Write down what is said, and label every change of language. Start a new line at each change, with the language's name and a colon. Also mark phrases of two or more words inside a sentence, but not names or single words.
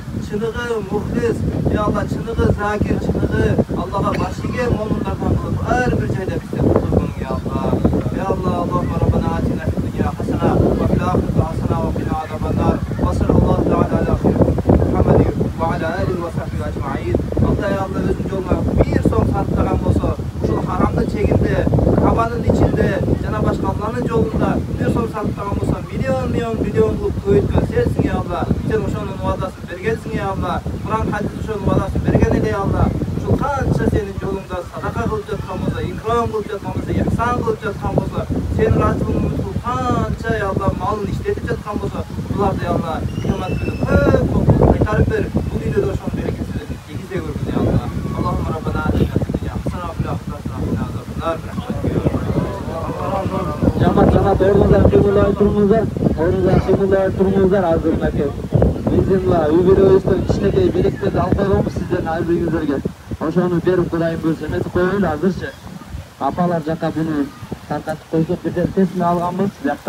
Kyrgyz: чыныгы мухлис,
Arabic: يا الله
Kyrgyz: чыныгы закир, чыныгы Аллага баш ийген момундардан кылып ар бир жайда бизди куткаргын
Arabic: يا الله. يا الله، اللهم ربنا آتنا في الدنيا حسنة وفي الآخرة حسنة وقنا عذاب النار. وصلى الله تعالى على محمد وعلى آله وصحبه أجمعين. الله يا الله
Kyrgyz: özün joluna bir so'm sarflagan bolsa, ушул
Arabic: حرم
Kyrgyz: чегинде, Кабанын ичинде жана башка Алланын жолунда bir so'm sarflagan bolsa, миллион кылып көйткөн сенсиң
Arabic: يا الله.
Kyrgyz: Сен ошонун вадасын бергенсиң
Arabic: يا الله.
Kyrgyz: Kur'an hadis ошонун вадасын берген эле
Arabic: يا الله.
Kyrgyz: Ушул канча сенин жолуңда садака кылып жаткан болсо, икрам кылып жаткан болсо, ихсан кылып жаткан болсо, сенин разылыгың үчүн канча
Arabic: يا الله
Kyrgyz: малын иштетип жаткан болсо, буларды
Arabic: يا الله
Kyrgyz: кыямат күнү көп кайтарып бер. Бул үйдө да ошонун берекесин тийгизе көргүн
Arabic: يا الله. اللهم ربنا آتنا في الدنيا حسنة وفي الآخرة حسنة وقنا
Kyrgyz: Жамат орнунуздан кыймылдабай туруңуздар азыр аке. Биздин үй бүлөбүздөн кичинекей белектерди алып койгонбуз сиздердин ар бириңиздерге. Ошону берип Кудайым буйрса эметип коелу азырчы. Апалар жака буну таркатып койсок бир тесме алганбыз жакта.